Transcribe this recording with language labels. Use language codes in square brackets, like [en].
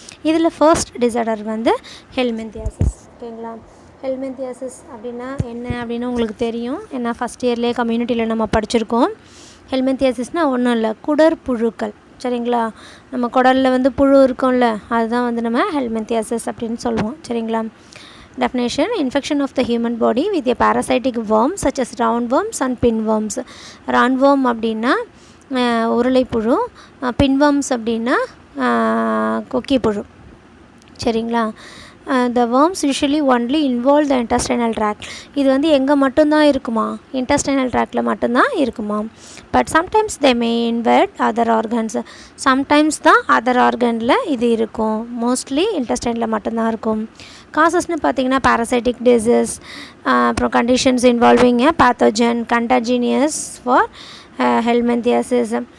[ta] இதில் first disorder வந்து ஹெல்மெந்தியாசிஸ். ஓகேங்களா? ஹெல்மெந்தியாசிஸ் அப்படின்னா என்ன அப்படின்னு உங்களுக்கு தெரியும். ஏன்னா ஃபஸ்ட் இயர்லேயே கம்யூனிட்டியில் நம்ம படிச்சிருக்கோம். ஹெல்மெந்தியாசிஸ்னால் ஒன்றும் இல்லை, குடற்புழுக்கள். சரிங்களா? நம்ம குடலில் வந்து புழு இருக்கும்ல, அதுதான் வந்து நம்ம ஹெல்மெந்தியாசிஸ் அப்படின்னு சொல்லுவோம். சரிங்களா? [en] Definition: infection of the human body with a parasitic worm such as roundworms and pinworms. [ta] roundworm அப்படின்னா உருளைப்புழு, pinworms அப்படின்னா கொக்கிப்புழு. சரிங்களா? [en] The worms usually only involve the intestinal tract. [ta] இது வந்து எங்கே மட்டும்தான் இருக்குமா? intestinal tractல மட்டும்தான் இருக்குமா? [en] But sometimes they may invade other organs. [ta] Sometimes தான் other organல இது இருக்கும். Mostly intestineல மட்டும்தான் இருக்கும். காசஸ்னு பார்த்தீங்கன்னா parasitic disease, அப்புறம் [en] conditions involving a pathogen, contagious for helminthiasis.